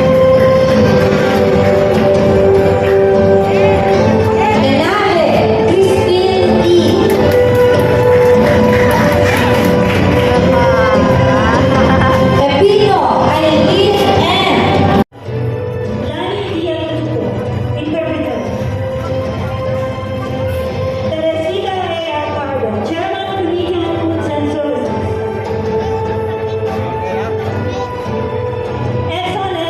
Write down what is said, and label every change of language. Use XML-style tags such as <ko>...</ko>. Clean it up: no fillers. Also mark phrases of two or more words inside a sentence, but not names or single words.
<en>Menage Christine E. Pepino Aileen N. Lani Diatuco, interpreter. Teresita A. Alvarado, Chairman of the Regional Foods and Services. Edson N.</en>